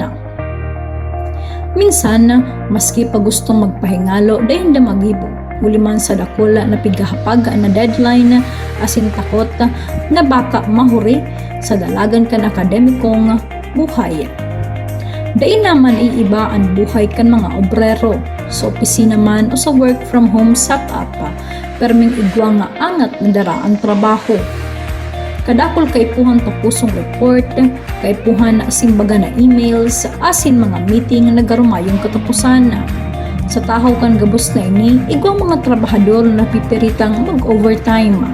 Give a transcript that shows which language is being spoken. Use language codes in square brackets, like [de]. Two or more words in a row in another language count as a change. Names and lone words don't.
[bik] Minsan, maski pa gustong magpahingalo dahil na magibo, uliman sa dakula na pigahapag na deadline asin takot na baka mahuri sa dalagan kan akademikong buhay. Dahil naman iiba ang buhay kan mga obrero, sa opisina man o sa [en] work from home setup, [bik] perming igwa nga angat na dara ang trabaho. Kadakol kay puhan tapusong report, kay puhan na simbaga na emails, asin mga meeting na nagarumayong katapusan. Sa tahaw kan gabos na ini, igwa mga trabahador na pipiritang mag-overtime.